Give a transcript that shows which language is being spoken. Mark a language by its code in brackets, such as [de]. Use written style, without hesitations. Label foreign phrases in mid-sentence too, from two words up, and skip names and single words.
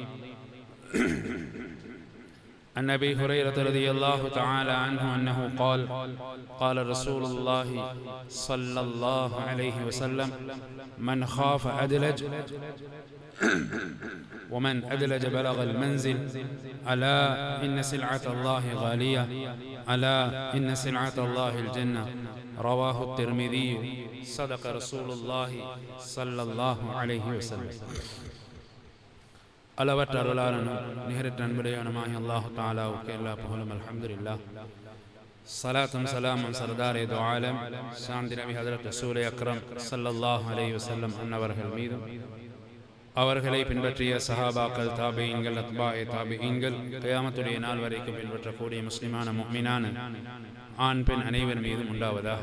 [ar] عن أبي هريرة رضي الله تعالى عنه أنه قال قال رسول الله صلى الله عليه وسلم: من خاف أدلج ومن أدلج بلغ المنزل. ألا إن سلعة الله غالية. ألا إن سلعة الله الجنة. رواه الترمذي. صدق رسول الله صلى الله عليه وسلم. [ta] அளவற்ற அருளாளனும் நிகரற்ற அன்புடையவனுமாகிய அல்லாஹ் தஆலாவுக்கு எல்லா புகழும் அல்ஹம்துலில்லாஹ். ஸலாத்தும் ஸலாமும் [ur] سردارِ دو عالم [ta] சாந்தி நபி [ur] حضرت رسولِ اکرم [ar] صلى الله عليه وسلم [ta] அன்னவர்கள் மீதும் அவர்களை பின்பற்றிய சஹாபாக்கள், தாபிஈன்கள், அத்பாஏ தாபிஈன்கள், கியாமத்துடைய நாள் வரைக்கும் பின்பற்றக்கூடிய முஸ்லிமான முஃமினான ஆண் பெண் அனைவர் மீதும் உண்டாவதாக.